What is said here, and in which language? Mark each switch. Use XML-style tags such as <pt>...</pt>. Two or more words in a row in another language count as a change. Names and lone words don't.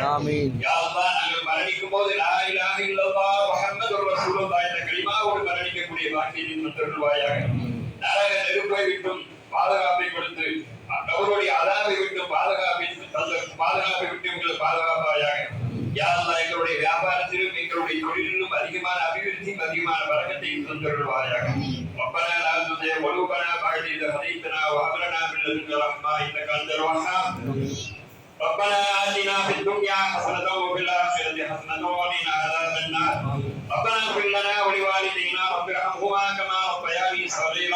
<ta>யா அல்லாஹ் நாங்கள் மரணிக்கும் போது</ta> <ar>لا إله إلا الله محمد رسول الله</ar> <ta>என்ற கலிமாவோடு மரணிக்கக்கூடிய பாக்கியத்தை தந்தருள்வாயாக. நரக நெருப்பை விட்டும் பாதுகாப்பை கொடுத்து அவருடைய அதாவை விட்டு பாதுகாப்பை விட்டு எங்களுக்கு பாதுகாப்பாயாக. யா அல்லாஹ் எங்களுடைய வியாபாரத்திலும் எங்களுடைய தொழிலிலும் அதிகமான அபிவிருத்தியும் அதிகமான வரக்கத்தையும் தந்தருள்வாயாக.</ta> <ar>ربنا لا تزغ قلوبنا بعد إذ هديتنا وهب لنا من لدنك رحمة إنك أنت الوهاب. ربنا آتنا في الدنيا حسنة وفي الآخرة حسنة وقنا عذاب النار. ربنا اغفر لنا ولوالدينا رب ارحمهما كما ربياني صغيرا.</ar>